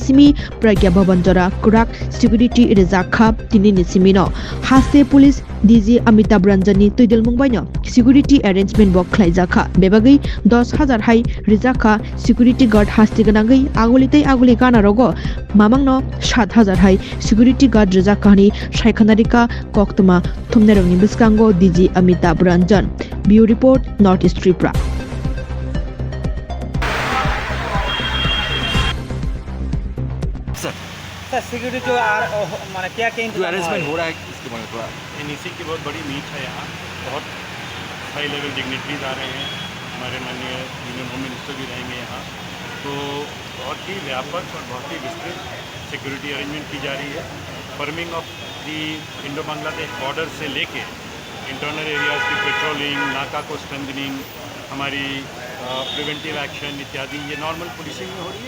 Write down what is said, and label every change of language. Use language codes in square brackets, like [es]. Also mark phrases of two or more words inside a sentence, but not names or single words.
[trp] simi Pragya Bhavan jora kerak security rejakha tini ni simino haste police DG Amitabh Ranjan ni tuidel mungbaino [en] security arrangement [trp] bo khlaijaka bebagai 10,000 hai rijaka [en] security guard [trp] haste ganangai aguli kana rogo mamangno 7,000 hai [en] security guard [trp] rijaka ni shaikhanarika koktuma thumnerongni biskango DG Amitabh Ranjan Bureau Report North East Tripura [hi] सर सिक्योरिटी जो माने क्या जो अरेंजमेंट हो रहा है इसके बारे में थोड़ा एनईसी की बहुत बड़ी मीट है यहाँ बहुत [en] high level dignitaries [hi] आ रहे हैं हमारे माननीय [en] Union Home Minister [hi] भी रहेंगे यहाँ तो बहुत ही व्यापक और बहुत ही विस्तृत [en] security arrangement [hi] की जा रही है [en] firming of the Indo Bangladesh border [hi] से लेके [en] internal areas [hi] की पेट्रोलिंग नाका को स्ट्रेंथनिंग हमारी [en] preventive action [hi] इत्यादि ये [en] normal policing [hi] में हो रही है।